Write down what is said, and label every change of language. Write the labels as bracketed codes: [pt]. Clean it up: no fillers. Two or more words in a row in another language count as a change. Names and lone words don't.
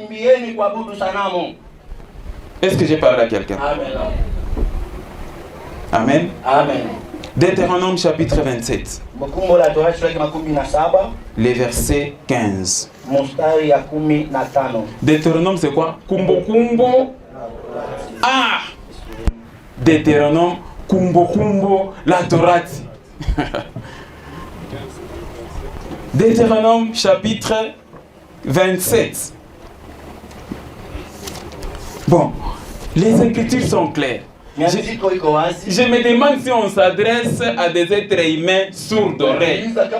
[fr] Est-ce que j'ai parlé à quelqu'un? Amen. Amen. Deutéronome chapitre 27. Les versets 15. Deutéronome c'est quoi? Kumbo kumbo. Ah! Deutéronome kumbo kumbo la Torati. Deutéronome chapitre 27. Bon, les Écritures sont claires. Je me demande si on s'adresse à des êtres humains sourds d'oreilles.